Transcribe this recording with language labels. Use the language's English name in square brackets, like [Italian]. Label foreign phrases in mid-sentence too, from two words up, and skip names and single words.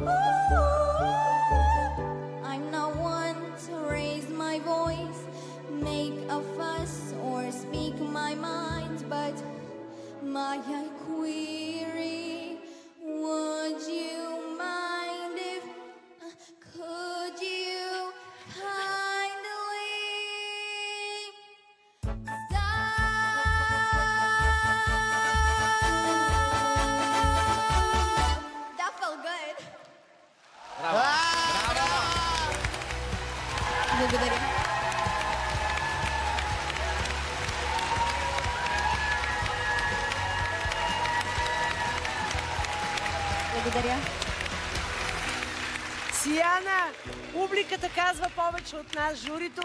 [English] I'm not one to raise my voice, make a fuss, or speak my mind, but my query, would you mind if, could you kindly stop? That felt good. [Bulgarian] Благодаря. Благодаря. Сияна, публиката казва повече от нас, журито.